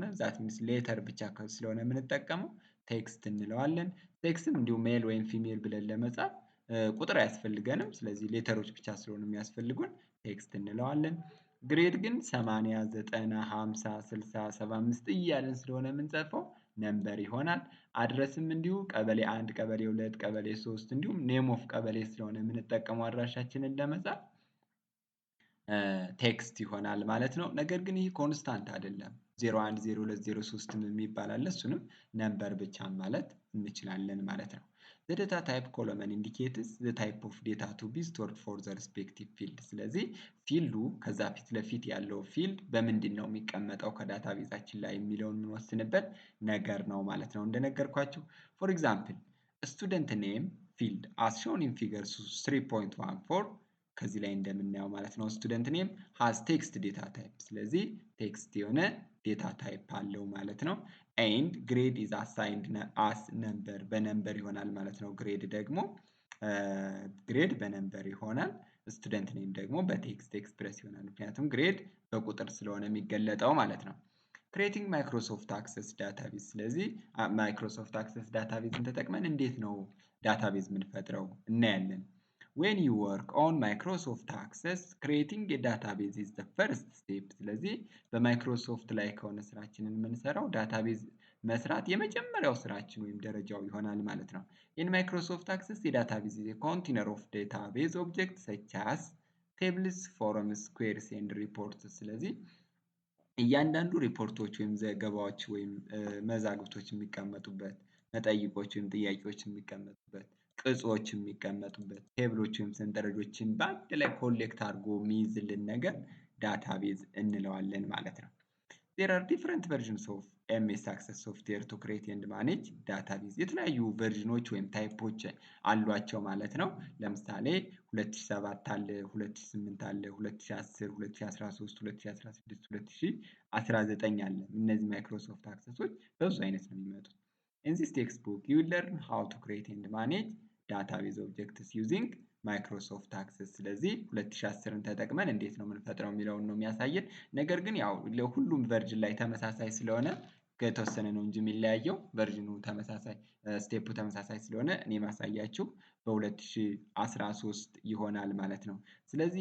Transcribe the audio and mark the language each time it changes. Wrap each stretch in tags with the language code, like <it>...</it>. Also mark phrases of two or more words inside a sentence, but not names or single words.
<en>that means letter</en> <am>ብቻ ስለሆነ የምንጠቀመው ቴክስት እንለዋለን። ቴክስትም እንዲሁ ሜል ወይም ፊሜል ብለን ለመጻፍ ቁጥር አያስፈልገንም። ስለዚህ ሌተሮች ብቻ ስለሆኑ የሚያስፈልጉን ቴክስት እንለዋለን። ግሬድ ግን 80፣ 90፣ 50፣ 60፣ 75 እያልን ስለሆነ የምንጽፈው ነምበር ይሆናል። አድረስም እንዲሁ ቀበሌ 1፣ ቀበሌ 2፣ ቀበሌ 3 እንዲሁም</am> <en>name of</en> <am>ቀበሌ ስለሆነ የምንጠቀመው አድራሻችንን ለመጻፍ ቴክስት ይሆናል ማለት ነው። ነገር ግን ይህ ኮንስታንት አይደለም። 01፣ 02፣ 03 የሚባል አለ። እሱንም ነምበር ብቻ ማለት እንችላለን ማለት ነው።</am> <en>the data type column indicates the type of data to be stored for the respective field።</en> <am>ስለዚህ ፊልዱ ከዛ ፊት ለፊት ያለው ፊልድ በምንድን ነው የሚቀመጠው ከዳታቤዛችን ላይ የሚለውን የምንወስንበት ነገር ነው ማለት ነው። እንደነገርኳችሁ</am> <en>for example student name field as shown in figure 3.14</en> <am>ከዚህ ላይ እንደምናየው ማለት ነው</am> <en>student name has text data</en> <am>type። ስለዚህ ቴክስት የሆነ</am> <en>data type</en> <am>አለው ማለት ነው።</am> <en>and grade is assigned as number</en> <am>በነምበር ይሆናል ማለት ነው። ግሬድ ደግሞ ግሬድ በነምበር ይሆናል።</am> <en>student name</en> <am>ደግሞ በቴክስት ኤክስፕረስ ይሆናል። ምክንያቱም ግሬድ በቁጥር ስለሆነ የሚገለጠው ማለት ነው።</am> <en>creating Microsoft Access</en> <am>ዳታቤዝ። ስለዚህ ማይክሮሶፍት አክሰስ ዳታቤዝን ተጠቅመን እንዴት ነው ዳታቤዝ የምንፈጥረው እናያለን።</am> <en>when you work on Microsoft Access creating a database is the first step።</en> <am>ስለዚህ በማይክሮሶፍት ላይ ከሆነ ስራችንን የምንሰራው ዳታቤዝ መስራት የመጀመሪያው ስራችን ወይም ደረጃው ይሆናል ማለት ነው።</am> <en>in Microsoft Access a database is a container of database objects such as tables, forms, queries and reports።</en> <am>ስለዚህ እያንዳንዱ ሪፖርቶች ወይም ዘገባዎች ወይም መዛግብቶች የሚቀመጡበት፣ መጠይቆች ወይም ጥያቄዎች የሚቀመጡበት፣ ቅጾች የሚቀመጡበት፣ ቴብሎች ወይም ሰንጠረዦችን በአንድ ላይ ኮሌክት አድርጎ የሚይዝልን ነገር ዳታቤዝ እንለዋለን ማለት ነው።</am> <en>there are different versions of MS Access software to create and manage database።</en> <am>የተለያዩ ቨርዥኖች ወይም ታይፖች አሏቸው ማለት ነው። ለምሳሌ 2007 አለ፣ 2008 አለ፣ 2010፣ 2013፣ 2016፣ 2019 አለ። እነዚህ ማይክሮሶፍት አክሰሶች በብዙ አይነት ነው የሚመጡት።</am> <en>In this textbook you will learn how to create and manage database objects using Microsoft Access።</en> <am>ስለዚህ 2010ን ተጠቅመን እንዴት ነው የምንፈጥረው የሚለውን ነው የሚያሳየን። ነገር ግን ያው ለሁሉም ቨርዥን ላይ ተመሳሳይ ስለሆነ ከተወሰነ ነው እንጂ የሚለያየው ቨርዥኑ ተመሳሳይ ስቴፑ ተመሳሳይ ስለሆነ እኔ ማሳያችሁ በ2013 ይሆናል ማለት ነው። ስለዚህ</am>